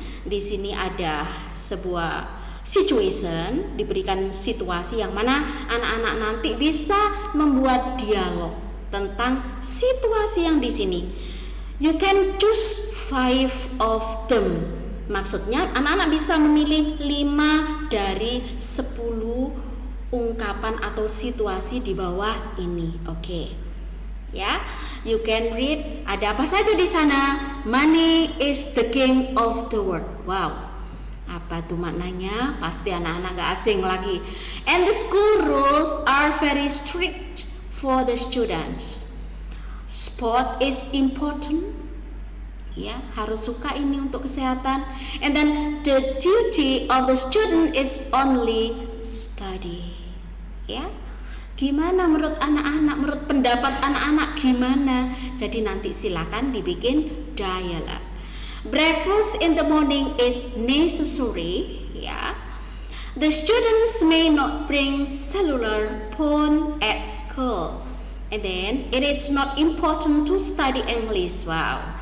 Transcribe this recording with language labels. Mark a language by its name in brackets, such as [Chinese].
[Indonesian] Di sini ada sebuah situation, diberikan situasi yang mana anak-anak nanti bisa membuat dialog tentang situasi yang di sini. [English] You can choose 5 of them. [Indonesian] Maksudnya anak-anak bisa memilih 5 dari 10 ungkapan atau situasi di bawah ini. Oke. Ya, [English] you can read. [Indonesian] Ada apa saja di sana? [English] Money is the king of the world. Wow. [Indonesian] Apa tuh maknanya? Pasti anak-anak gak asing lagi. [English] And the school rules are very strict for the students. Sport is important. [Indonesian] Ya, harus suka ini untuk kesehatan. [English] And then the duty of the student is only study. [Indonesian] Ya. Gimana menurut anak-anak? Menurut pendapat anak-anak gimana? Jadi nanti silakan dibikin dialog. [English] Breakfast in the morning is necessary. Yeah. The students may not bring cellular phone at school. And then it is not important to study English. Wow.